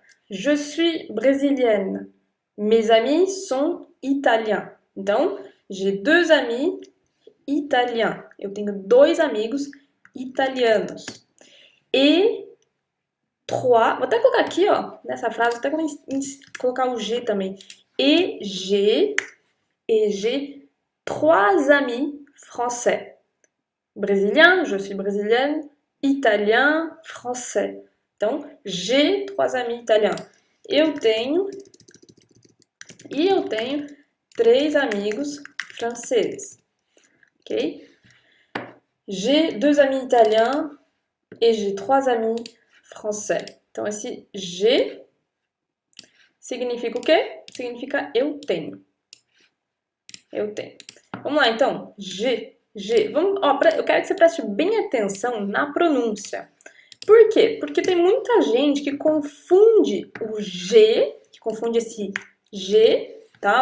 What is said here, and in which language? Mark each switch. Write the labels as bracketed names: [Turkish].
[French] Je suis brésilienne. Mes amis sont italiens. Então, j'ai 2 amis italiens. [Portuguese] Eu tenho 2 amigos italianos. E 3, vou até colocar aqui, ó, nessa frase, vou até colocar o G também. [French] Et j'ai 3 amis français. Brésilien, je suis brésilienne. italiens, français. Então, j'ai 3 amis italiens. [Portuguese] Eu tenho 3 amigos franceses. Ok? [French] J'ai 2 amis italiens et j'ai 3 amis français. [Portuguese] Então, esse j'ai significa o quê? Significa eu tenho. Eu tenho. Vamos lá, então. J'ai. Vamos, ó, eu quero que você preste bem atenção na pronúncia. Por quê? Porque tem muita gente que confunde o G, que confunde esse G, tá?